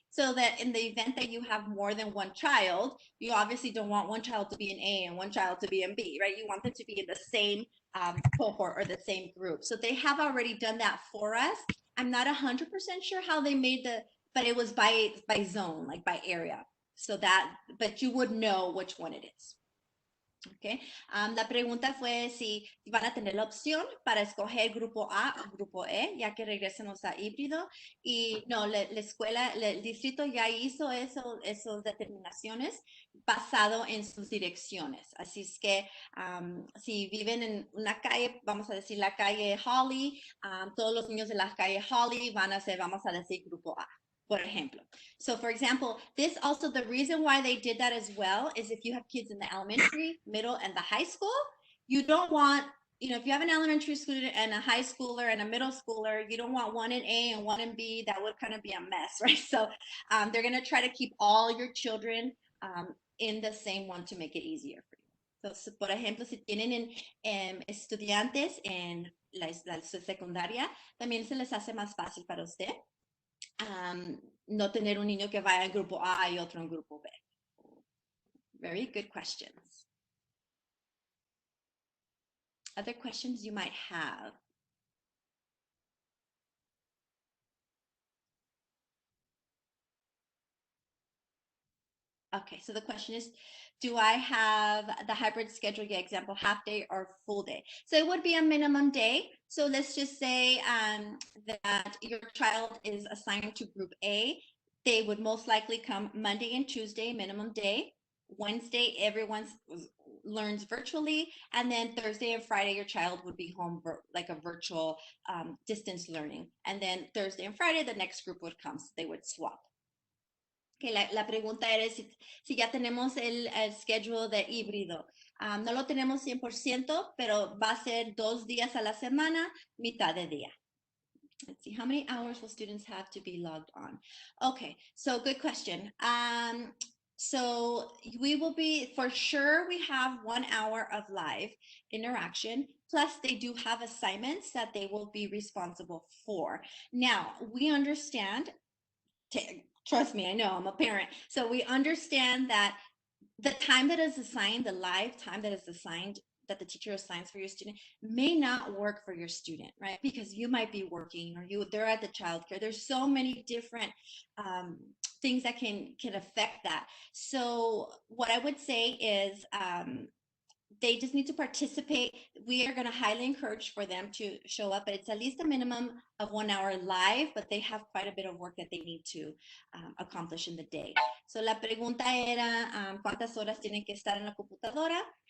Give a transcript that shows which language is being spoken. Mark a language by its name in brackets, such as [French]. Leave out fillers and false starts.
[English] So that in the event that you have more than one child, you obviously don't want one child to be in A and one child to be in B, right? You want them to be in the same cohort or the same group. So they have already done that for us. I'm not 100% sure how they made but it was by zone, like by area. So that, but you would know which one it is. Okay. [Spanish] La pregunta fue si van a tener la opción para escoger grupo A o grupo E, ya que regresemos a híbrido. Y no, la escuela, el distrito ya hizo esas determinaciones basado en sus direcciones. Así es que si viven en una calle, vamos a decir la calle Holly, todos los niños de la calle Holly van a ser, vamos a decir, grupo A. Por ejemplo. [English] So for example, this also, the reason why they did that as well is if you have kids in the elementary, middle, and the high school, you don't want, if you have an elementary student and a high schooler and a middle schooler, you don't want one in A and one in B. That would kind of be a mess, right? So they're going to try to keep all your children in the same one to make it easier for you. [Spanish] So, por ejemplo, si tienen estudiantes en la secundaria, también se les hace más fácil para usted. No tener un niño que vaya en grupo A y otro en grupo B. [English] Very good questions. Other questions you might have? Okay, so the question is, do I have the hybrid schedule? Yeah, example, half day or full day. So it would be a minimum day. So let's just say that your child is assigned to group A. They would most likely come Monday and Tuesday, minimum day. Wednesday, everyone learns virtually. And then Thursday and Friday, your child would be home like a virtual distance learning. And then Thursday and Friday, the next group would come. So they would swap. [Spanish] Que la pregunta era si ya tenemos el schedule de híbrido. No lo tenemos 100%, pero va a ser 2 días a la semana, mitad de día. [English] Let's see, how many hours will students have to be logged on? Okay, so good question. So we will be, for sure, we have 1 hour of live interaction, plus they do have assignments that they will be responsible for. Now, we understand, trust me, I know, I'm a parent. So we understand that the time that is assigned, the live time that is assigned, that the teacher assigns for your student may not work for your student, right? Because you might be working or they're at the childcare. There's so many different things that can affect that. So what I would say is they just need to participate. We are going to highly encourage for them to show up, but it's at least a minimum of 1 hour live, but they have quite a bit of work that they need to accomplish in the day. [Spanish] So la pregunta era, ¿cuántas horas tienen que estar en la computadora?